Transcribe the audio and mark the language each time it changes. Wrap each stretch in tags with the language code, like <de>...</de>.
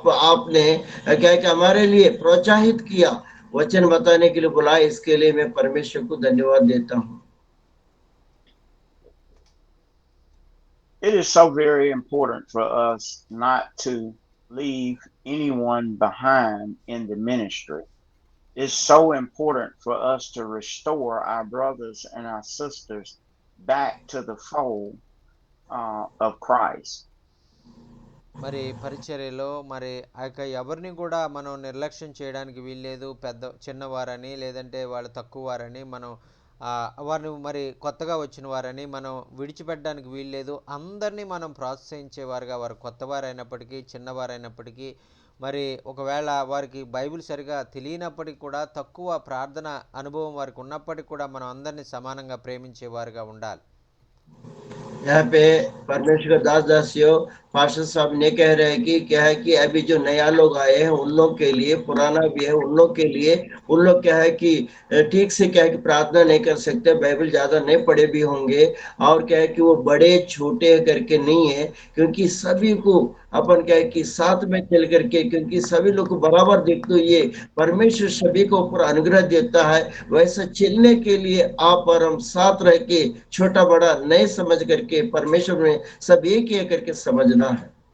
<hi>आपने क्या है कि हमारे लिए प्रोत्साहित किया, वचन बताने के लिए बुलाया, इसके लिए मैं परमेश्वर को धन्यवाद देता हूँ।</hi> <en>It is so very important for us not to leave anyone behind in the ministry. It's so important for us to restore our brothers and our sisters back to the fold of Christ.</en> <te>మరి పరిచర్యలో మరి ఆ యొక్క ఎవరిని కూడా మనం నిర్లక్ష్యం చేయడానికి వీల్లేదు. చిన్నవారని లేదంటే వాళ్ళు తక్కువ వారని మనం వారిని మరి కొత్తగా వచ్చిన వారని మనం విడిచిపెట్టడానికి వీల్లేదు. అందరినీ మనం ప్రోత్సహించేవారుగా, వారు కొత్తవారైనప్పటికీ చిన్నవారైనప్పటికీ మరి ఒకవేళ వారికి బైబిల్ సరిగా తెలియనప్పటికీ కూడా తక్కువ ప్రార్థన అనుభవం వారికి ఉన్నప్పటికీ కూడా మనం అందరినీ సమానంగా ప్రేమించేవారుగా ఉండాలి.</te> <hi>यहाँ पे परमेश्वर का दास दासियों पास्टर साहब ने कह रहे हैं कि क्या है कि अभी जो नया लोग आए हैं उन लोग के लिए, पुराना भी है उन लोग के लिए, उन लोग क्या है कि ठीक से क्या है कि प्रार्थना नहीं कर सकते, बाइबल ज्यादा नहीं पढ़े भी होंगे, और क्या है कि वो बड़े छोटे करके नहीं है, क्योंकि सभी को अपन क्या है कि साथ में चल करके, क्योंकि सभी लोग को बराबर देखते हुए परमेश्वर सभी को ऊपर अनुग्रह देता है, वैसा चलने के लिए आप और हम साथ रह के छोटा बड़ा नहीं समझ करके परमेश्वर में सब एक करके समझना है।</hi>